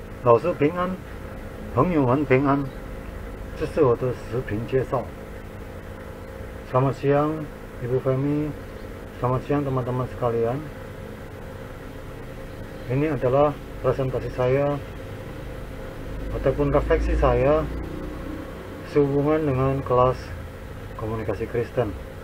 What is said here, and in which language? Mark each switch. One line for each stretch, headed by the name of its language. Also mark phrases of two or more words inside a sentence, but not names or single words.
Chinese: 老师平安，朋友们平安，这是我的视频介绍。
Indonesian: Selamat siang Ibu Femi, selamat siang teman-teman sekalian. Ini adalah presentasi saya ataupun refleksi saya sehubungan dengan kelas komunikasi Kristen.